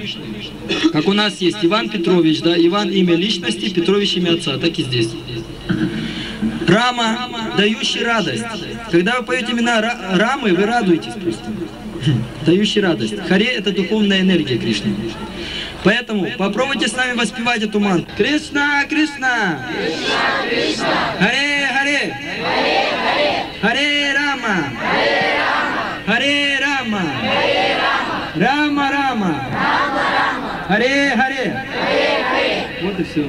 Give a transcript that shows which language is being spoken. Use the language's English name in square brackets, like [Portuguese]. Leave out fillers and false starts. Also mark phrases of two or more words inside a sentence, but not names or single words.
[Russian] Как у нас есть Иван Петрович, да, Иван имя личности, Петрович имя отца, так и здесь. Рама, дающий радость. Когда вы поете имена Рамы, вы радуетесь просто. Дающий радость. Харе – это духовная энергия Кришны. Поэтому попробуйте с нами воспевать эту мантру. Кришна, Кришна, Харе, Харе, Харе Рама, Харе Рама, Рама Рама, Харе Харе. Вот и все.